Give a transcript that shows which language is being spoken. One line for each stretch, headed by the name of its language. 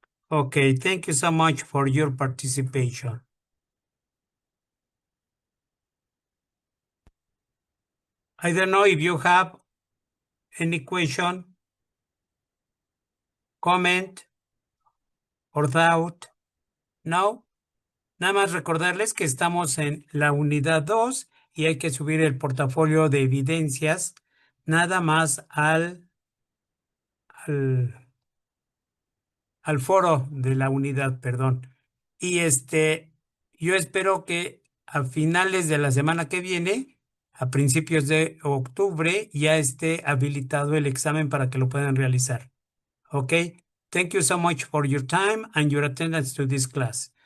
English: Okay, thank you so much for your participation. I don't know if you have any question, comment, or doubt. No.
Spanish: Nada más recordarles que estamos en la unidad 2 y hay que subir el portafolio de evidencias nada más al foro de la unidad, perdón. Y yo espero que a finales de la semana que viene, a principios de octubre, ya esté habilitado el examen para que lo puedan realizar. ¿Ok?
English: Thank you so much for your time and your attendance to this class.